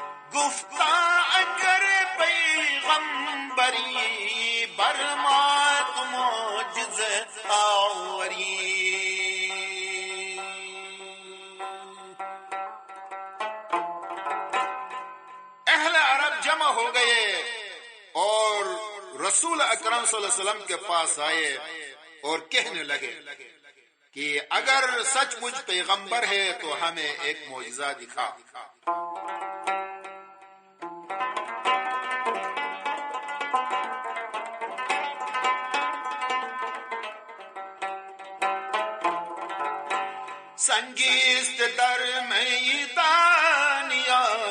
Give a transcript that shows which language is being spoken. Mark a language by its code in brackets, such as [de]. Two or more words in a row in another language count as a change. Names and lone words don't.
[fa] گفتہ اگر پیغمبری برمات معجز آوری. [ur] اہل عرب جمع ہو گئے اور رسول اکرم صلی اللہ علیہ وسلم کے پاس آئے اور کہنے لگے کہ اگر سچ مجھ پیغمبر ہے تو ہمیں ایک معجزہ دکھا. [fa] سنگیست در میدانیا